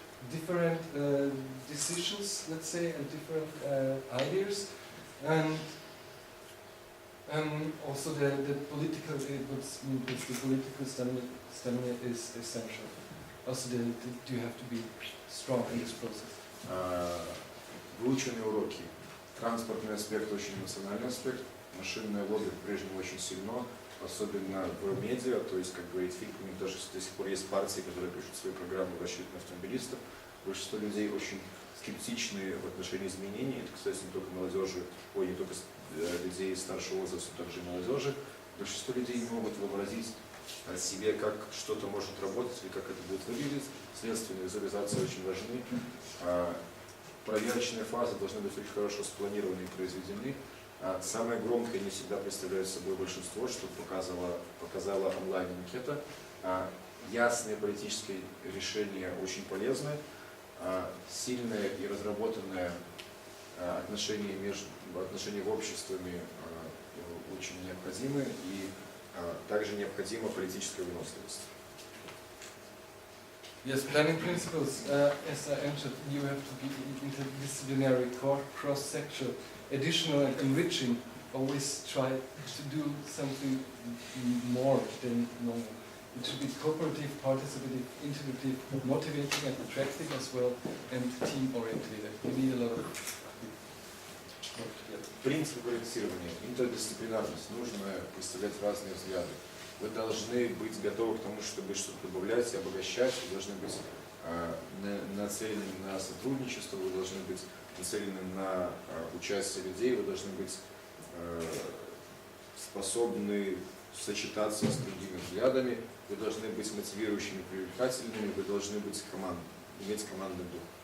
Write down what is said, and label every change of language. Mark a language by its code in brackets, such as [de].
[en] different decisions, let's say, and different ideas, and also the political, the political stamina is essential. Also, you have to be strong in this process. [ru] Выученные уроки. Транспортный аспект очень эмоциональный аспект. Машинное лобби по-прежнему очень сильно, особенно в медиа, то есть, как говорит Фильм, у них даже до сих пор есть партии, которые пишут свои программы в расчете на автомобилистов. Большинство людей очень скептичны в отношении изменений. Это, кстати, не только молодежи, не только людей старшего возраста, но также и молодежи. Большинство людей не могут вообразить себе, как что-то может работать или как это будет выглядеть. Следствие и визуализация очень важны. Проверочные фазы должны быть очень хорошо спланированы и произведены. Самое громкое не всегда представляет собой большинство, что показала онлайн-анкета. Ясные политические решения очень полезны. Сильное и разработанное отношения в обществами очень необходимы, и также необходима политическая выносливость. [en] Yes, planning principles, as I mentioned, you have to be interdisciplinary, cross-sectional, additional and enriching. Always try to do something more than normal. It should be cooperative, participative, integrative, motivating and attractive as well, and team-oriented. You need a lot of work together. [ru] Принцип проектирования, интердисциплинарность, нужно представлять разные взгляды. Вы должны быть готовы к тому, чтобы что-то добавлять и обогащать, вы должны быть нацелены на сотрудничество, вы должны быть нацелены на участие людей, вы должны быть способны сочетаться с другими взглядами, вы должны быть мотивирующими, привлекательными, вы должны быть иметь командный дух.